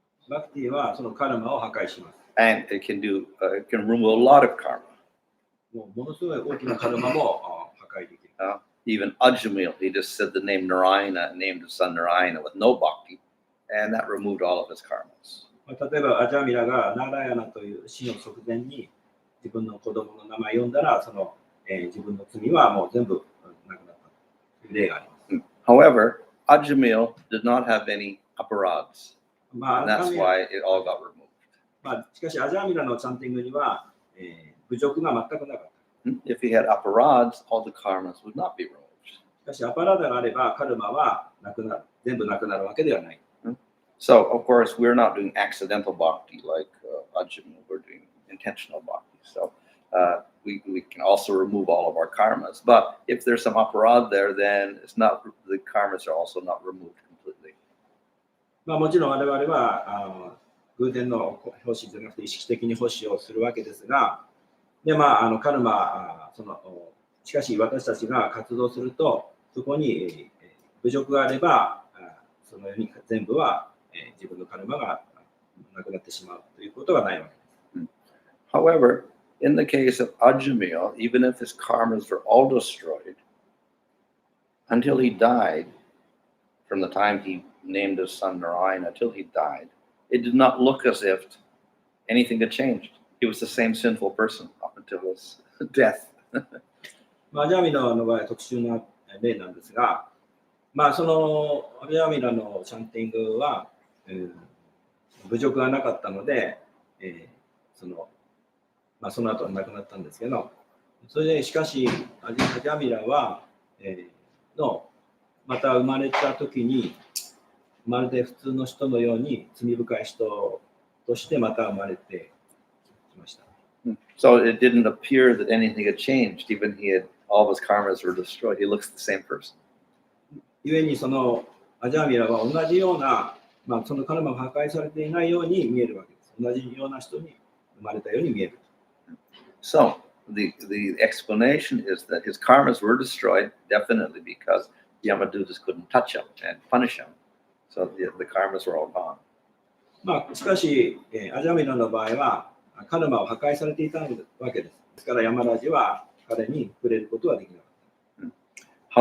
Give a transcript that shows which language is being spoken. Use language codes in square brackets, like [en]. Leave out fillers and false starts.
[ja] バクティはそのカルマを破壊します。 [en] And it can remove a lot of karma. [ja] ものすごい大きなカルマも破壊できる。 [en] Even Ajamil, he just said the name Narayana, named his son Narayana with no bhakti, and that removed all of his karmas. [ja] 例えばアジャミラがナラヤナという死の直前に自分の子供の名前を呼んだら、自分の罪はもう全部なくなったという例があります。 [en] However, Ajamil did not have any aparads, and that's why it all got removed. [ja] しかしアジャミラのチャンティングには、侮辱が全くなかった。 [en] If he had aparads, all the karmas would not be removed. [ja] しかしアパラダがあればカルマはなくなる、全部なくなるわけではない。 [en] So, of course, we're not doing accidental bhakti like Ajamil, we're doing intentional bhakti. So, we can also remove all of our karmas. But if there's some aparad there, then the karmas are also not removed completely. [ja] もちろん我々は偶然の奉仕じゃなくて意識的に奉仕をするわけですが、でカルマしかし私たちが活動するとそこに侮辱があればそのように全部は自分のカルマがなくなってしまうということがないわけです。 [en] However, in the case of Ajamil, even if his karmas were all destroyed, until he died, from the time he named his son Narayana till he died, it did not look as if anything had changed. He was the same sinful person up until his death. [ja] アジャミラの場合は特殊な例なんですが、そのアジャミラのチャンティングは、侮辱がなかったので、その後は亡くなったんですけど、それでしかしアジャミラは、また生まれた時にまるで普通の人のように罪深い人としてまた生まれてきました。 [en] So it didn't appear that anything had changed, even all of his karmas were destroyed. He looks the same person. [ja] 故にそのアジャミラは同じような、そのカルマが破壊されていないように見えるわけです。同じような人に生まれたように見える。 [en] So the explanation is that his karmas were destroyed definitely because Yamadutas couldn't touch him and punish him. So the karmas were all gone. [ja] しかし、アジャミラの場合はカルマを破壊されていたわけです。ですからヤマラジは彼に触れることはできなかった。